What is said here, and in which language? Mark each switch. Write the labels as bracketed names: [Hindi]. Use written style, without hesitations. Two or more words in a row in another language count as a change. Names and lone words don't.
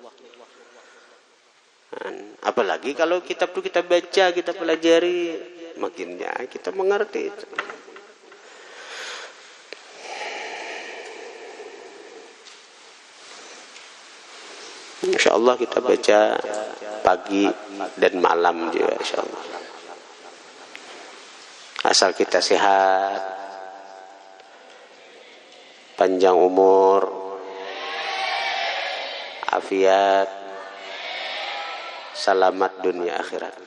[Indonesian] Apalagi kalau kitab itu kita baca, kita pelajari, makinnya kita mengerti itu. Insyaallah kita baca pagi dan malam juga insyaallah. Asal kita sehat, panjang umur, afiat, selamat dunia akhirat.